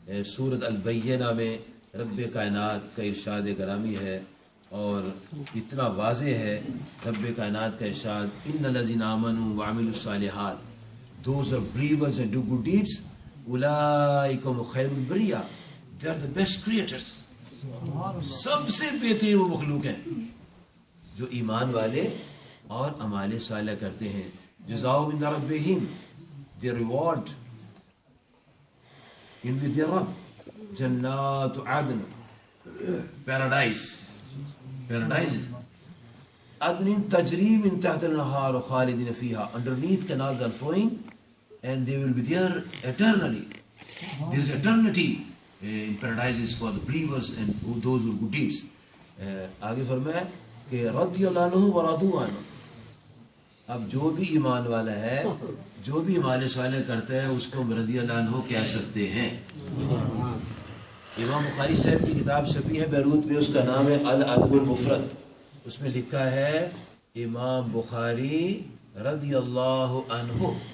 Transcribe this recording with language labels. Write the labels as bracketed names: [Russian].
[Urdu] سورۃ البینہ میں رب کائنات کا ارشاد گرامی ہے اور اتنا واضح ہے رب کائنات کا ارشاد، [Arabic] ان الذین آمنوا وعملوا الصالحات، [English] those are believers and do good deeds، [Arabic] اولئک هم خیر البریہ، [English] they are the best creators، [Urdu] سب سے بہترین وہ مخلوق ہیں جو ایمان والے اور اعمال صالح کرتے ہیں. [Arabic] جزاؤہم عند ربہم، [English] their reward in with their رب، [Arabic] جنات عدن، [English] paradises عدن [Arabic] تجری من تحت الانہار خالدین فیہا، [English] underneath canals are flowing and they will be there eternally. There is eternity in paradises for the believers and those who do good deeds. [Urdu] آگے فرمایا کہ [Arabic] رضی اللہ عنہ ورضوا عنہ. [Urdu] اب جو بھی ایمان والا ہے، جو بھی اعمال صالح کرتا ہے، اس کو رضی اللہ عنہ کہہ سکتے ہیں. امام بخاری صاحب کی کتاب چھپی ہے بیروت میں، اس کا نام ہے الادب المفرد. اس میں لکھا ہے امام بخاری رضی اللہ عنہ.